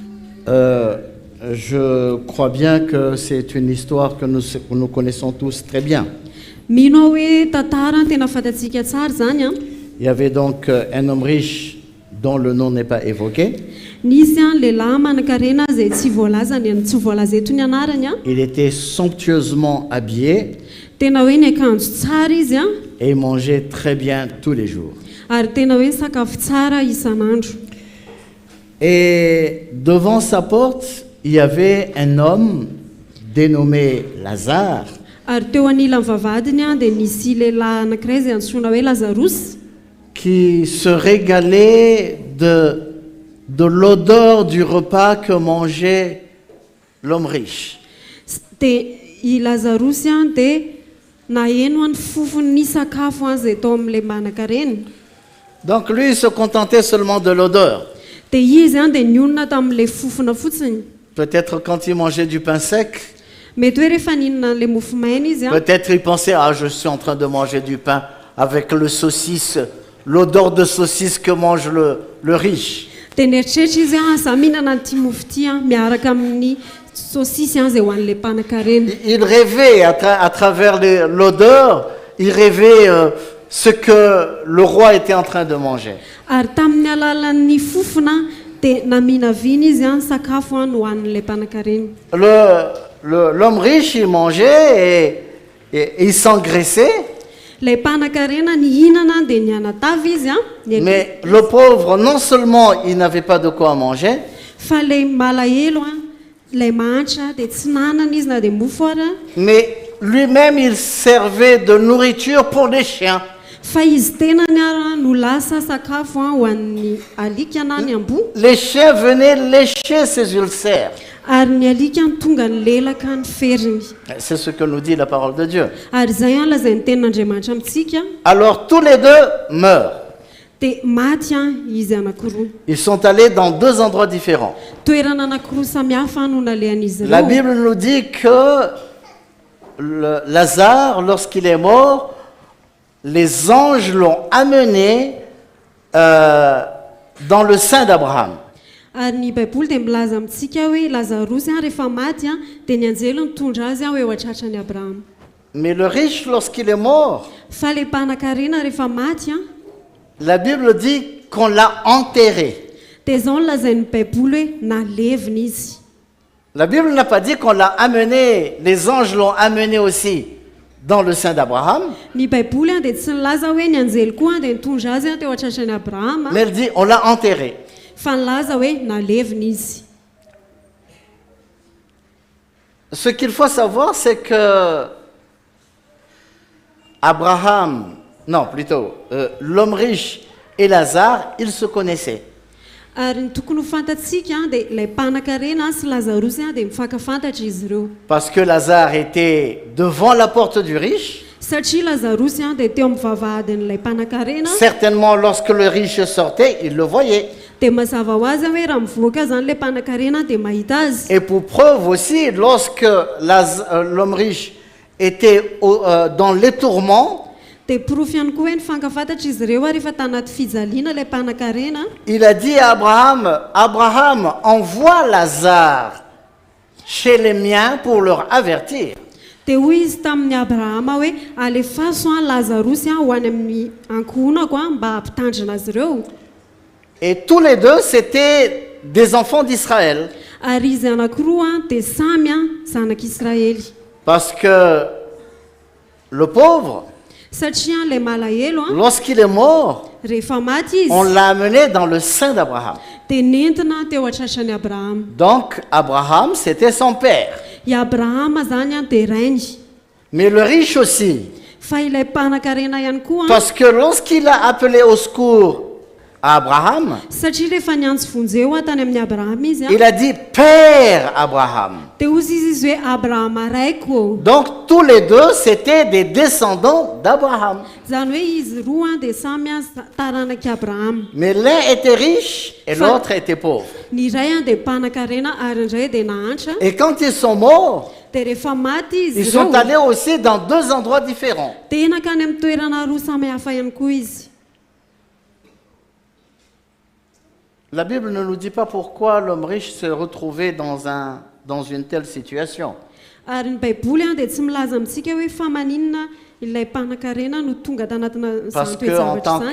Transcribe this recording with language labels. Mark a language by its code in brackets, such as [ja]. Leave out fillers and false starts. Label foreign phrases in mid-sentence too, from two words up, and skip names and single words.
[fr] Je crois bien que c'est une histoire que nous connaissons tous très bien. [mg] Mino hoe tantara tena fatatsika tsara zany a. [fr] Il y avait donc un homme riche dont le nom n'est pas évoqué. [mg] Nisy a lehilahy manan-karena izay tsy voalaza eto ny anarany a. [fr] Il était somptueusement habillé. [mg] Tena hoe ny akanjo tsara izy a. [fr] Et il mangeait très bien tous les jours. [mg] Ary tena hoe sakafo tsara isan'andro. [fr] Et devant sa porte, il y avait un homme dénommé Lazare. [mg] Ary teo anilan'ny vavahadiny a dia nisy lehilahy anankiray izay antsoina hoe Lazarus. [fr] Qui se régalait de l'odeur du repas que mangeait l'homme riche. [mg] Dia I Lazarus a dia naheno any fofon'ny sakafo a izay tao amin'ilay manan-karena. [fr] Donc lui, il se contentait seulement de l'odeur. [mg] Dia izy a dia nionona tamin'ilay fofona fotsiny. [fr] Peut-être quand il mangeait du pain sec, [mg] Mety hoe rehefa nihinana an'ilay mofo maina izy a. [fr] peut-être il pensait, ah, je suis en train de manger du pain avec le saucisse, l'odeur de saucisse que mange le riche. [mg] Dia nieritreritra izy a za mihinana an'ity mofo ity a miaraka amin'ny saosisy a izay ho an'ilay mpanan-karena. [fr] Il rêvait à travers l'odeur, il rêvait ce que le roi était en train de manger. [mg] Ary tamin'ny alalan'ny fofona dia naminavina izy a sakafo a no hoanin'ilay mpanan-karena. [fr] L'homme riche, il mangeait et il s'engraissait. [mg] Ilay mpanan-karena nihinana dia nianatavy izy a. [fr] Mais le pauvre, non seulement il n'avait pas de quoi manger, [mg] Fa ilay malahelo a, ilay mahantra dia tsy nanana izy na dia mofo ary a. [fr] mais lui-même, il servait de nourriture pour les chiens. [mg] Fa izy tenany ary no lasa sakafo a ho an'ny alika na ny amboa. [fr] Les chiens venaient lécher ses ulcères. [mg] Ary ny alika ny tonga ny lelaka ny feriny. [fr] C'est ce que nous dit la parole de Dieu. [mg] Ary izay a lazay ny tenin'Andriamanitra amintsika. [fr] Alors tous les deux meurent. [mg] Dia maty a izy anankiroa. [fr] Ils sont allés dans deux endroits différents. [mg] Toerana anankiroa samihafa no nalehan'izy [fr] La [mg] ireo. [fr] Bible nous dit que Lazare, lorsqu'il est mort, les anges l'ont amené dans le sein d'Abraham. [mg] Ary ny baiboly dia milaza amintsika hoe Lazarosy a rehefa maty a dia ny anjelo nitondra azy a hoe ho atratrany Abrahama. [fr] Mais le riche, lorsqu'il est mort, [mg] Fa ilay mpanan-karena rehefa maty a [fr] la Bible dit qu'on l'a enterré. [mg] dia izao no lazain'ny baiboly hoe nalevina izy. [fr] La Bible n'a pas dit qu'on l'a amené, les anges l'ont amené aussi dans le sein d'Abraham, [mg] Ny baiboly a dia tsy nilaza hoe ny anjely koa dia nitondra azy a teo atratrany Abrahama. [fr] mais elle dit on l'a enterré. [mg] Fa nilaza hoe nalevina izy. [fr] Ce qu'il faut savoir, c'est que l'homme riche et Lazare, ils se connaissaient. [mg] Ary ny tokony ho fantatsika dia ilay mpanan-karena sy Lazarosy a dia mifankafantatra izy ireo. [fr] Parce que Lazare était devant la porte du riche. [mg] Satria Lazarosy a dia teo amin'ny vavahadin'ilay mpanan-karena. [fr] Certainement, lorsque le riche sortait, il le voyait. [mg] Dia mazava ho azy hoe raha mivoaka zany ilay mpanan-karena dia mahita azy. [fr] Et pour preuve aussi, lorsque l'homme riche était dans les tourments, [mg] Dia porofo ihany koa hoe nifankafantatra izy ireo a rehefa tanaty fijaliana ilay mpanan-karena. [fr] il a dit à Abraham, Abraham, envoie Lazare chez les miens pour leur avertir. [mg] Dia hoy izy tamin'ny Abrahama hoe alefaso a Lazarosy a ho any amin'ny ankohonako a mba hampitandrina azy ireo. [fr] Et tous les deux, c'était des enfants d'Israël. [mg] Ary izy anankiroa a dia samy a zanak'Israely. [fr] Parce que le pauvre, [mg] Satria ilay malahelo a [fr] lorsqu'il est mort, [mg] rehefa maty [fr] on [mg] izy [fr] l'a amené dans le sein d'Abraham. [mg] dia nentina teo atratrany Abrahama. [fr] Donc, Abraham, c'était son père. [mg] I Abrahama zany a dia rainy. [fr] Mais le riche aussi, [mg] fa ilay mpanan-karena ihany koa [fr] Parce que lorsqu'il a appelé au secours à Abraham, [mg] satria rehefa niantso vonjeo tany amin'ny abrahama izy [fr] il a dit Père Abraham. [mg] dia ozy izy hoe abrahama raiko [fr] Donc tous les deux, c'était des descendants d'Abraham. [mg] zany hoe izy roa dia samy taranaky abrahama [fr] Mais l'un était riche et l'autre était pauvre. [mg] ny iray dia mpanan-karena ary indray dia nahantra [fr] Et quand ils sont morts, [mg] dia rehefa maty [fr] ils [mg] izy [fr] sont [mg] ireo [fr] allés aussi dans deux endroits différents. [mg] dia nakany amin'ny toerana roa samy hafa ihany koa izy. [fr] La Bible ne nous dit pas pourquoi l'homme riche s'est retrouvé dans une telle situation. [mg] Ary ny baiboly dia tsy milaza amintsika hoe fa maninona ilay mpanan-karena no tonga tanatina [fr] Parce [mg] zany [fr] qu'en [mg] toejavatra [fr] tant [mg] zany